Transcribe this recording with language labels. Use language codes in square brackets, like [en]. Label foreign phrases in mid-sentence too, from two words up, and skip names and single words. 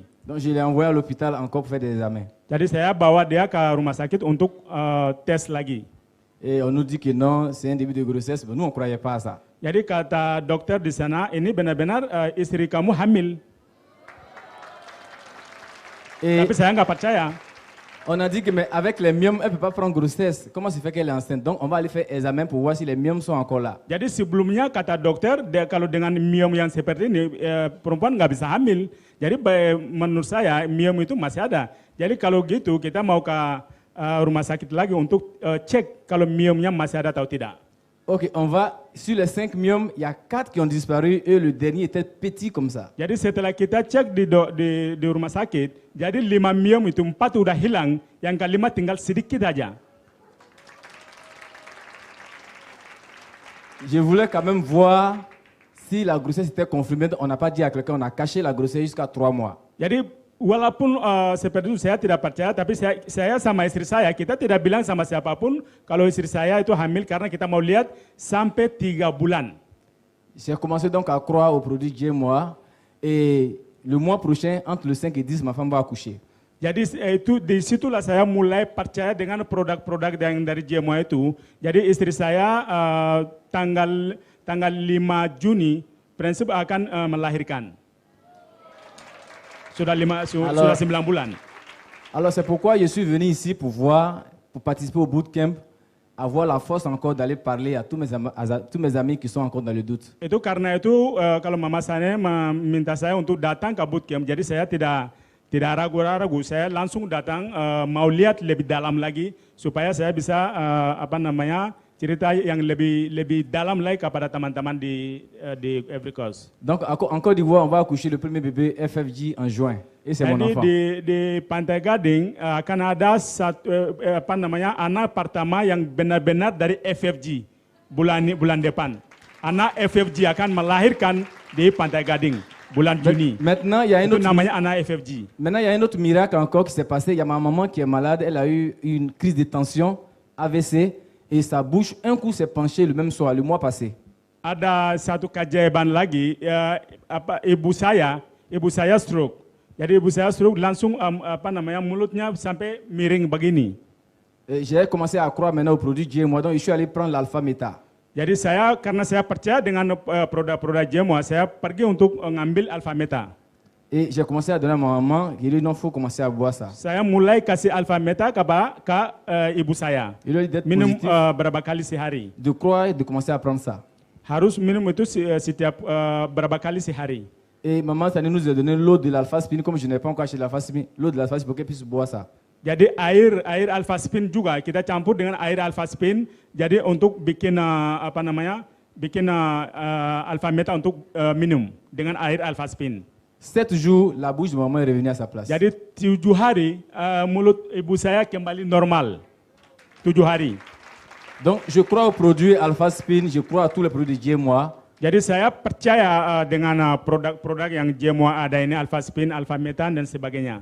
[fr] Donc je l'ai envoyé à l'hôpital encore pour faire des examens. [id] Jadi saya bawa dia ke rumah sakit untuk tes lagi. [fr] Et on nous dit que non, c'est un début de grossesse, mais nous on ne croyait pas à ça. [id] Jadi kata dokter di sana, ini benar-benar istri kamu hamil. Tapi saya nggak percaya. [fr] On a dit que mais avec les myomes, elle ne peut pas prendre grossesse. Comment se fait qu'elle est enceinte? Donc on va aller faire examen pour voir si les myomes sont encore là. [id] Jadi sebelumnya kata dokter, kalau dengan myom yang seperti ini, perempuan nggak bisa hamil. Jadi menurut saya myom itu masih ada. Jadi kalau gitu kita mau ke rumah sakit lagi untuk cek kalau myomnya masih ada atau tidak. [fr] Ok, on va, sur les 5 myomes, il y a 4 qui ont disparu et le dernier était petit comme ça. [id] Jadi setelah kita cek di rumah sakit, jadi 5 myom itu 4 udah hilang, yang kelima tinggal sedikit aja. [fr] Je voulais quand même voir si la grossesse était confirmée, on n'a pas dit à quelqu'un, on a caché la grossesse jusqu'à 3 mois. [id] Jadi walaupun seperti itu saya tidak percaya, tapi saya sama istri saya, kita tidak bilang sama siapapun kalau istri saya itu hamil karena kita mau lihat sampai 3 bulan. [fr] J'ai commencé donc à croire au produit GMOA et le mois prochain, entre le 5 et 10, ma femme va accoucher. [id] Jadi itu di situlah saya mulai percaya dengan produk-produk yang dari GMOA itu. Jadi istri saya tanggal 5 Juni prinsip akan melahirkan. Sudah 9 bulan. [fr] Alors c'est pourquoi je suis venu ici pour participer au bootcamp, avoir la force encore d'aller parler à tous mes amis qui sont encore dans le doute. [id] Itu karena itu kalau mama saya meminta saya untuk datang ke bootcamp, jadi saya tidak ragu-ragu, saya langsung datang mau lihat lebih dalam lagi supaya saya bisa cerita yang lebih dalam lagi kepada teman-teman di Every Cause. [fr] Donc en Côte d'Ivoire, on va accoucher le premier bébé FFG en juin et c'est mon enfant. [id] Di Pantai Gading akan ada anak pertama yang benar-benar dari FFG bulan depan. Anak FFG akan melahirkan di Pantai Gading bulan Juni. [fr] Maintenant, il y a [id] itu namanya anak FFG. [fr] Maintenant, il y a un autre miracle encore qui s'est passé. Il y a ma maman qui est malade, elle a eu une crise de tension, AVC. Et sa bouche, un coup, s'est penchée le même soir, le mois passé. [id] Ada satu keajaiban lagi, ibu saya stroke. Jadi ibu saya stroke langsung mulutnya sampai miring begini. [fr] J'ai commencé à croire maintenant au produit GMOA, donc je suis allé prendre l'alpha meta. [id] Jadi karena saya percaya dengan produk-produk GMOA, saya pergi untuk ngambil alpha meta. [fr] Et j'ai commencé à donner à ma maman, il dit non, il faut commencer à boire ça. [id] Saya mulai kasih alpha meta ke ibu saya. [fr] Il lui a dit d'être [id] minum [fr] positif, [id] berapa kali sehari. [fr] de croire et de commencer à prendre ça. [id] Harus minum itu setiap berapa kali sehari. [fr] Et maman Tani nous a donné l'eau de l'alpha-spine, comme je n'ai pas encore acheté l'alpha-spine, l'eau de l'alpha-spine pour qu'elle puisse boire ça. [id] Jadi air alpha-spine juga kita campur dengan air alpha-spine. Jadi untuk bikin alpha meta untuk minum dengan air alpha-spine. [fr] 7 jours, la bouche de maman est revenue à sa place. [id] Jadi 7 hari mulut ibu saya kembali normal. 7 hari. [fr] Donc je crois au produit Alpha-Spin, je crois à tous les produits GMOA. [id] Jadi saya percaya dengan produk-produk yang GMOA ada ini, Alpha-Spin, Alpha-Metan dan sebagainya.